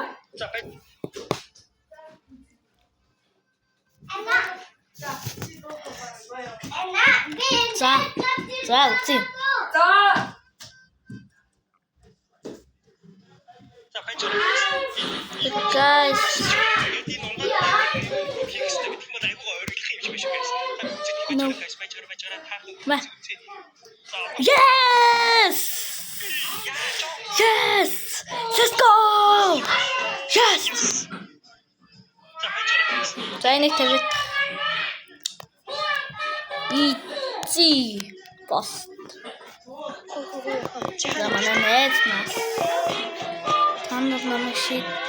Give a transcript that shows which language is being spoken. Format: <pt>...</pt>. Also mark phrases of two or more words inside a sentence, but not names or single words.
<mn>за байж За үзье. за байж байгаа</mn> <en>Guys, yes! Yes! Let's go! Yes!</en> <mn>За энийг тавьж.</mn> <en>Easy post.</en> <mn>За манай найз нас. Танад намайг шийд.</mn>